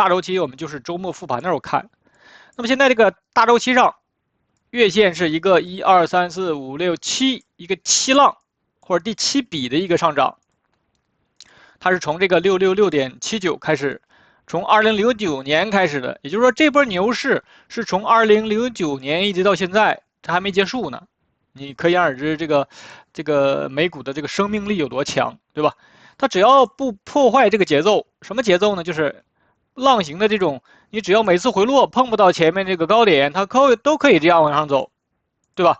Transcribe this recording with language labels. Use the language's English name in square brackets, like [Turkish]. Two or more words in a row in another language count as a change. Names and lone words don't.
[Chinese] 大周期我們就是周末復盤的時候看。那麼現在這個大周期上，月線是一個1、2、3、4、5、6、7，一個7浪。或者第7筆的一個上漲，它是從這個666.79開始，從2009年開始的，也就是說這波牛市是從2009年一直到現在，它還沒結束呢。你可想而知這個美股的這個生命力有多強，對吧？它只要不破壞這個節奏，什麼節奏呢？就是浪形的這種，你只要每次回落碰不到前面這個高點，它都可以這樣往上走，对吧？